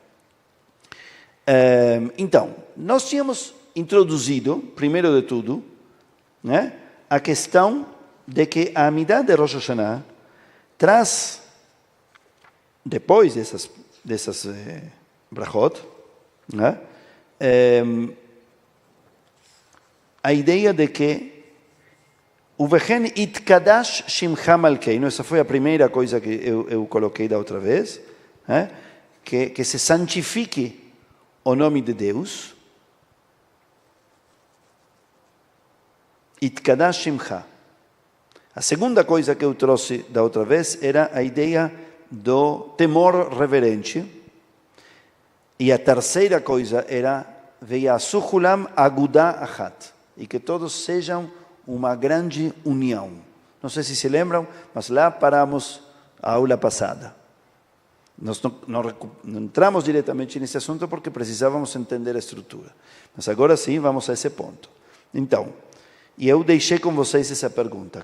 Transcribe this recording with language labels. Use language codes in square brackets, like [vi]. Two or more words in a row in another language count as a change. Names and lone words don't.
[pt] Então, nós tínhamos introduzido, primeiro de tudo, né, a questão de que a Amidah de Rosh Hashanah traz, depois dessas brachot, né, a ideia de que [he] ובכן יתקדש שמך מלכנו, [pt] essa foi a primeira coisa que eu coloquei da outra vez, né, que se santifique o nome de Deus, [he] יתקדש שמך. [pt] A segunda coisa que eu trouxe da outra vez era a ideia do temor reverente. E a terceira coisa era [he] ויעשו כולם אגודה אחת, [pt] e que todos sejam uma grande união. Não sei se lembram, mas lá paramos a aula passada. Nós não entramos diretamente nesse assunto porque precisávamos entender a estrutura. Mas agora sim, vamos a esse ponto. Então, e eu deixei com vocês essa pergunta.